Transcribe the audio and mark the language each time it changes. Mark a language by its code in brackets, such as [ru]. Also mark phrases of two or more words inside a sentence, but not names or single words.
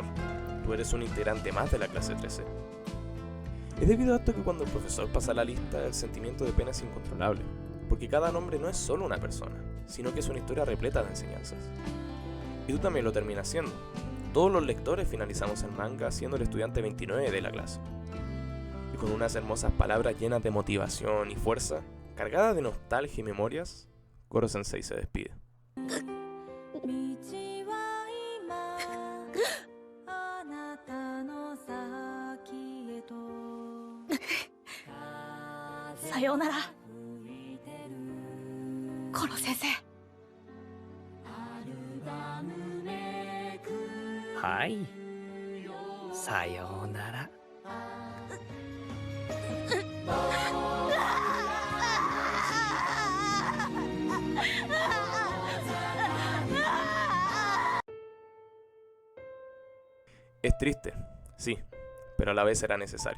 [es] Tú eres un integrante más de la clase 13. Es debido a esto que cuando el profesor pasa la lista, el sentimiento de pena es incontrolable, porque cada nombre no es solo una persona, sino que es una historia repleta de enseñanzas. Y tú también lo terminas siendo. Todos los lectores finalizamos el manga siendo el estudiante 29 de la clase. Y con unas hermosas palabras llenas de motivación y fuerza, cargadas de nostalgia y memorias, Koro Sensei se despide. [ja] さようなら、コロ先生。はい、さようなら。 [es] Es triste, sí, pero a la vez era necesario.